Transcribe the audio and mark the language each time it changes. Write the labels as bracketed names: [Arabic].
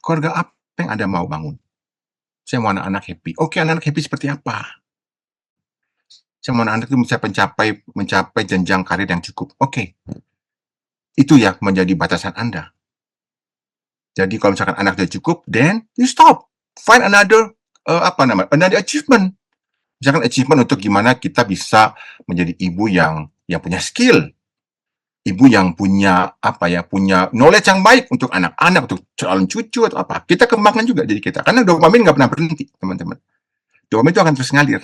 [Indonesian] Keluarga apa yang Anda mau bangun? Saya mau anak-anak happy. Oke, anak-anak happy seperti apa? Semua anak itu bisa mencapai jenjang karir yang cukup. Oke. Itu ya menjadi batasan Anda. Jadi kalau misalkan anak sudah cukup, [English] then you stop. Find another another achievement. [Indonesian] Misalkan achievement untuk gimana kita bisa menjadi ibu yang punya skill. Ibu yang punya punya knowledge yang baik untuk anak-anak, untuk calon cucu atau apa. Kita kembangkan juga diri kita. Karena dopamin nggak pernah berhenti, teman-teman. Dopamin itu akan terus ngalir.